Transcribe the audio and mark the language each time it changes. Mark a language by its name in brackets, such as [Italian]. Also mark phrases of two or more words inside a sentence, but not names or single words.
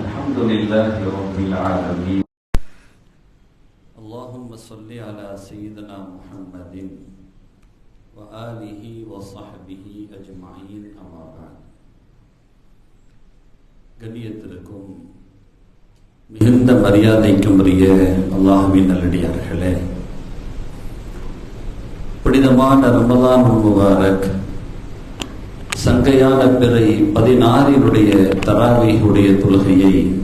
[Arabic] الحمد لله رب العالمين. اللهم صل على سيدنا محمد وآله وصحبه أجمعين أما بعد. [Tamil] கண்ணியத்திற்கும் மிகுந்த மரியாதைக்கும் உரிய அல்லாஹ்வின் நல்லடியார்களே, புனிதமான [Arabic] رمضان مبارك [Tamil] சங்கையான பிறை 16 தராவீஹுடைய தொழுகையை